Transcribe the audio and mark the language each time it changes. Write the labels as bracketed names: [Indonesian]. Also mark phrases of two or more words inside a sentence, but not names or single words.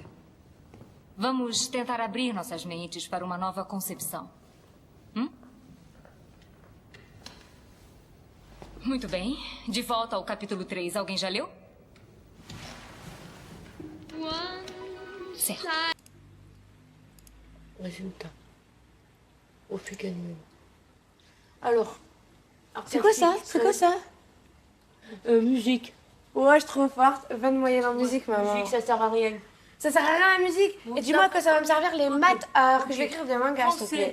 [Portuguese] Vamos tentar abrir nossas mentes para uma nova concepção. Muito bem. De volta ao capítulo 3. Alguém já leu? Certo. [French] Résultat. Au Fuganou. Alors. C'est quoi ça? C'est quoi ça? Musique. Ouais, je suis trop forte. 20 de moyenne en musique, maman. Musique, ça sert à rien. Ça sert à rien la musique? Et dis-moi à quoi ça va me servir les maths alors que je vais écrire des mangas, s'il te plaît.